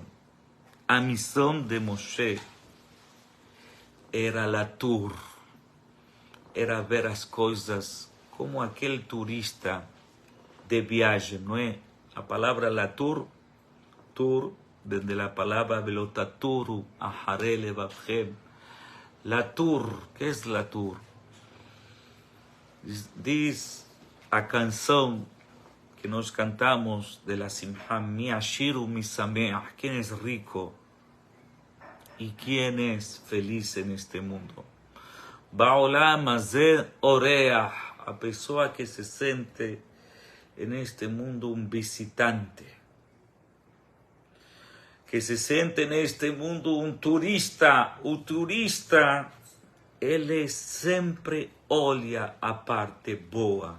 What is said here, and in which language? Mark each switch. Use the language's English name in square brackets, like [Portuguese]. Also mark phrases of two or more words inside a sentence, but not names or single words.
[Portuguese] A missão de Moshe era latur. Era ver as coisas como aquele turista de viagem, não é? A palavra latur, tur, desde a palavra [Hebrew] ולא תתורו אחרי לבבכם. [Portuguese] Latur, que é latur? Diz a canção que nós cantamos de la Simha, [Hebrew] מי עשיר מי שמח, [Portuguese] quem é rico e quem é feliz neste mundo. [Hebrew] בעולם הזה אורח, [Portuguese] a pessoa que se sente neste mundo um visitante, que se sente neste mundo um turista. O turista, ele sempre olha a parte boa.